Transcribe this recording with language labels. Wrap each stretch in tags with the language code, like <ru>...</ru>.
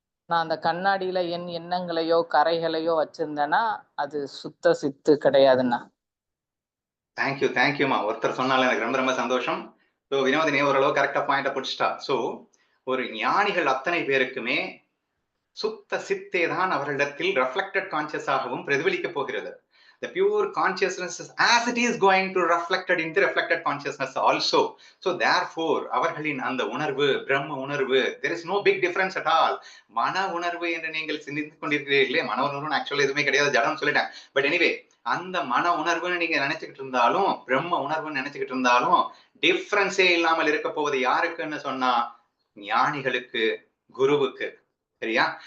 <ta>நான் அந்த கண்ணாடியில என் எண்ணங்களையோ கரைகளையோ வச்சிருந்தேன்னா அது சுத்த சித்து கிடையாதுண்ணா. தேங்க்யூமா. ஒருத்தர் சொன்னால எனக்கு ரொம்ப ரொம்ப சந்தோஷம். ஸோ வினோதினி ஓரளவு கரெக்டா பாயிண்ட பிடிச்சிட்டா. ஸோ ஒரு ஞானிகள் அத்தனை பேருக்குமே சுத்த சித்தே தான் அவர்களிடத்தில் ரெஃப்ளெக்டட் கான்சியஸாகவும் பிரதிபலிக்க போகிறது.</ta> <en>The pure consciousness as it is going to reflected in the reflected consciousness also. So therefore</en> <ta>அவர்களின் அந்த உணர்வு பிரம்ம உணர்வு,</ta> <en>there is no big difference at all.</en> <ta>மன உணர்வு என்று நீங்கள் சிந்தித்துக் கொண்டிருக்கிறீர்களே, மன உணர்வு ஆக்சுவலா எதுவுமே கிடையாது, ஜடம் சொல்லிட்டேன். பட் எனிவே அந்த மன உணர்வுன்னு நீங்க நினைச்சுக்கிட்டு இருந்தாலும், பிரம்ம உணர்வுன்னு நினைச்சுக்கிட்டு இருந்தாலும் டிஃபரன்ஸே இல்லாமல் இருக்க போவது யாருக்குன்னு சொன்னா ஞானிகளுக்கு, குருவுக்கு. சரியா?</ta>